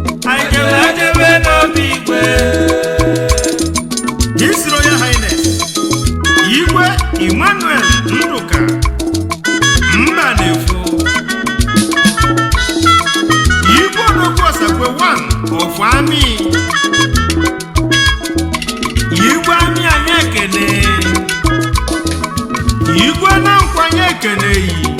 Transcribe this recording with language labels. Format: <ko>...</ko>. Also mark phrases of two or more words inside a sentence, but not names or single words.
<ig>Anyị jebe, jebe n'obi igwe.</ig> <en>His Royal Highness, Igwe Emmanuel Nduka, Mbanefo.</en> <ig>Igwe Odogwu Osakwe one of Ami. Igwe anyị, anyị ekene. Igwe na nkwanye ekene yi.</ig>